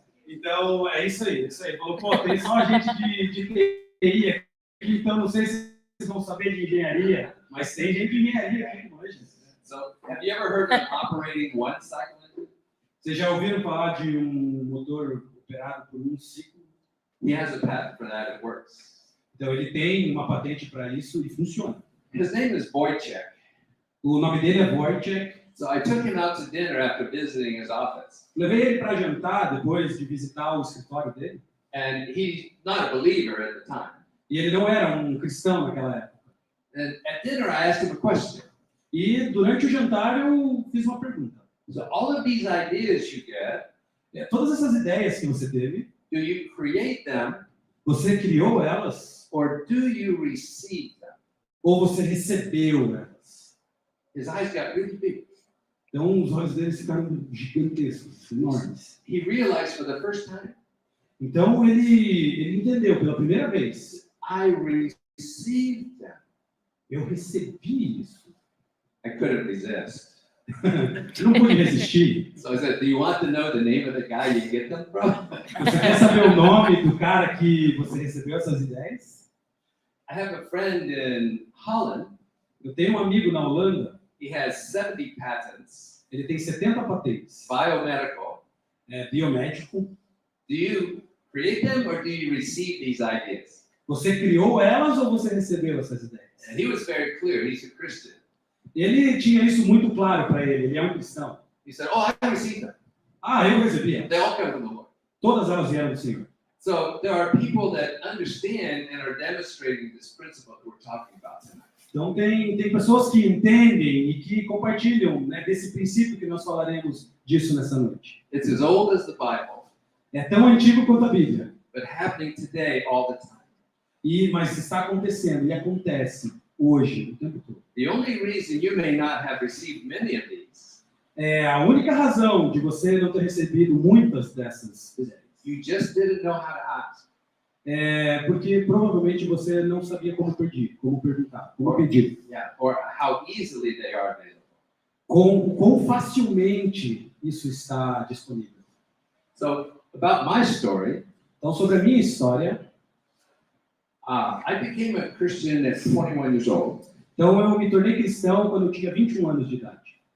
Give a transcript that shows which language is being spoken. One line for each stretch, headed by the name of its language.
Portuguese: Então, é isso aí. Falou, pô, tem só gente de TI aqui, então não sei se vocês vão saber de engenharia, mas tem gente de engenharia aqui hoje.
English: So, have you ever heard of operating 1-cycle engine?
Portuguese: Vocês já ouviram falar de um motor operado por um ciclo?
English: He has a patent for that, it works.
Portuguese: Então, ele tem uma patente para isso e funciona.
English: His name is Wojciech.
Portuguese: O nome dele é Wojciech.
English: So I took him out to dinner after visiting his office.
Portuguese: Levei ele para jantar depois de visitar o escritório dele.
English: And he's not a believer at the time.
Portuguese: E ele não era um cristão naquela época.
English: And at dinner I asked him a question.
Portuguese: E durante o jantar eu fiz uma pergunta.
English: So all of these ideas you get,
Portuguese: Todas essas ideias que você teve,
English: do you create them
Portuguese: você criou elas
English: or do you receive them?
Portuguese: ou você recebeu elas?
English: His eyes got really big.
Portuguese: Então, os olhos dele ficaram gigantescos, enormes.
English: He realized for the first time,
Portuguese: Então, ele entendeu pela primeira vez.
English: I received them.
Portuguese: Eu recebi isso.
English: I couldn't resist.
Portuguese: Eu não pude resistir.
English: So I said, do you want to know the name of the guy you get them from?
Portuguese: Você quer saber o nome do cara que você recebeu essas ideias?
English: I have a friend in Holland.
Portuguese: Eu tenho um amigo na Holanda.
English: He has 70 patents,
Portuguese: Ele tem 70 patentes.
English: biomedical.
Portuguese: Biomédico.
English: Do you create them or do you receive these ideas?
Portuguese: Você criou elas ou você recebeu essas ideias?
English: And he was very clear. He's a Christian.
Portuguese: Ele tinha isso muito claro para ele. Ele é um cristão.
English: He said, oh, I received them.
Portuguese: Eu recebi.
English: They all come from the Lord.
Portuguese: Todas elas vieram do Senhor.
English: So there are people that understand and are demonstrating this principle that we're talking about tonight.
Portuguese: Então, tem pessoas que entendem e que compartilham, né, desse princípio que nós falaremos disso nessa noite.
English: It's as old as the Bible,
Portuguese: É tão antigo quanto a Bíblia.
English: but happening today all the time.
Portuguese: Mas está acontecendo e acontece hoje, o tempo todo.
English: The only reason you may not have received many of these,
Portuguese: A única razão de você não ter recebido muitas dessas ideias
English: you just didn't know how to ask.
Portuguese: é porque provavelmente você não sabia como perguntar, como pedir.
English: Yeah, or how easily they are available.
Portuguese: Quão facilmente isso está disponível.
English: So about my story,
Portuguese: Então, sobre a minha história,
English: I became a Christian at 21 years old
Portuguese: então eu me tornei cristão quando eu tinha 21 anos de idade.